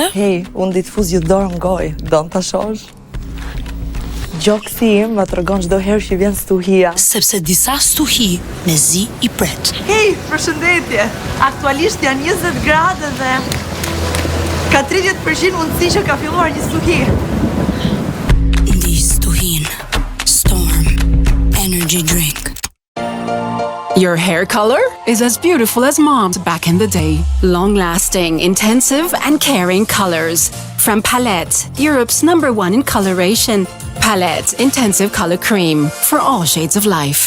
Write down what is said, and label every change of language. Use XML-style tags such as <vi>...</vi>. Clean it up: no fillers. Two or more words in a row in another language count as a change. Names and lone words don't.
<sq>Hej, unë ditë fuz ju dorë më goj, do në të shosh? Gjokësi im më të rëgon çdo herë që vjen stuhia. Sepse disa stuhi me zi i pret. Hej, përshëndetje! Aktualisht janë 20 gradë dhe ka 30% mundësi që ka filluar një stuhi. Ndi stuhin. Storm Energy Drink.</sq> <en>Your hair color is as beautiful as mom's back in the day. Long-lasting, intensive, and caring colors. From Palette, Europe's #1 in coloration. Palette Intensive Color Cream for all shades of life.</en>